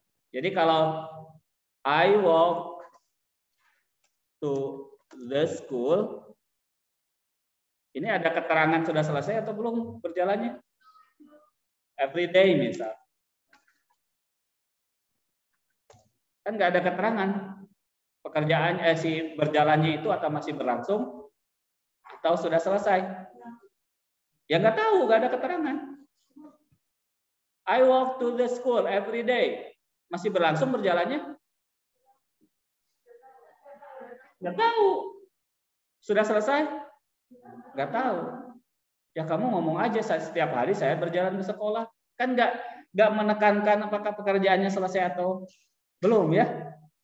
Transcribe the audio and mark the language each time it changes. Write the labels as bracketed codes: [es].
[id] Jadi kalau [en] I walk to the school, [id] ini ada keterangan sudah selesai atau belum berjalannya? [en] Every day [id] misal. Kan nggak ada keterangan. Pekerjaan si berjalannya itu atau masih berlangsung atau sudah selesai. Ya nggak tahu, nggak ada keterangan. [en] I walk to the school every day. [id] Masih berlangsung berjalannya? Nggak tahu. Sudah selesai? Nggak tahu. Ya kamu ngomong aja setiap hari saya berjalan ke sekolah. Kan nggak menekankan apakah pekerjaannya selesai atau belum ya.